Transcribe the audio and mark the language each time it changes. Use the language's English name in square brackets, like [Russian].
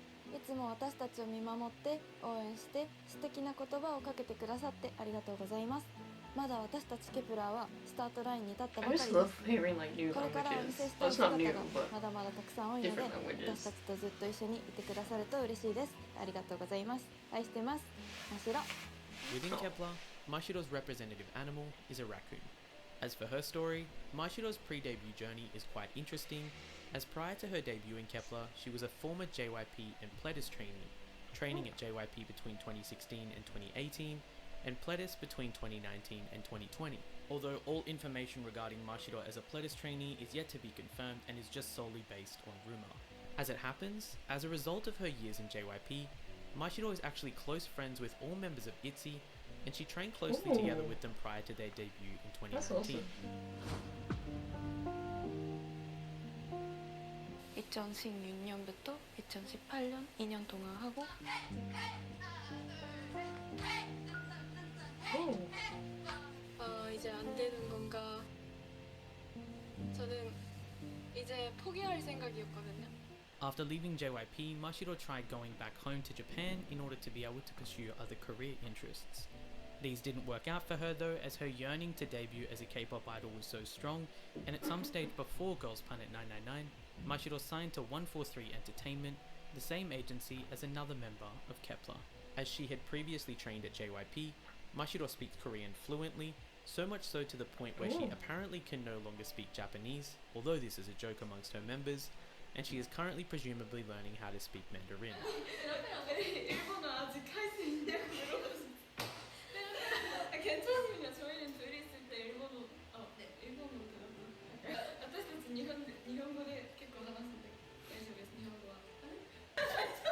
[Japanese] いつも私たちを見守って応援して素敵な言葉をかけてくださってありがとうございます。まだ私たちKEP1ERはスタートラインに立ったばかりです。これからお見せしたい姿がまだまだたくさん多いので、私たちとずっと一緒にいてくださると嬉しいです。ありがとうございます。愛してます。ましろ。 [English] Within Kep1ER, Mashiro's representative animal is a raccoon. As for her story, Mashiro's pre-debut journey is quite interesting, as prior to her debut in Kep1ER, she was a former JYP and Pledis trainee, training at JYP between 2016 and 2018, and Pledis between 2019 and 2020. Although all information regarding Mashiro as a Pledis trainee is yet to be confirmed and is just solely based on rumour. As it happens, as a result of her years in JYP, Mashiro is actually close friends with all members of ITZY, and she trained closely together with them prior to their debut in 2019. That's awesome. [Korean] 2016년부터 2018년 2년 동안 하고 이제 안 되는 건가? 저는 이제 포기할 생각이었거든요. [English] After leaving JYP, Mashiro tried going back home to Japan in order to be able to pursue other career interests. These didn't work out for her though, as her yearning to debut as a K-pop idol was so strong, and at some stage before Girls Planet 999, Mashiro signed to 143 Entertainment, the same agency as another member of Kep1ER. As she had previously trained at JYP, Mashiro speaks Korean fluently, so much so to the point where she apparently can no longer speak Japanese, although this is a joke amongst her members, and she is currently presumably learning how to speak Mandarin. [Korean] 일본어 아직 할 수 있냐고 물어봤어요. 괜찮으면 저희는 둘이 있을 때 일본어 일본어 들었어요. [Japanese] 私たち日本語で結構話すんで大丈夫です日本語は。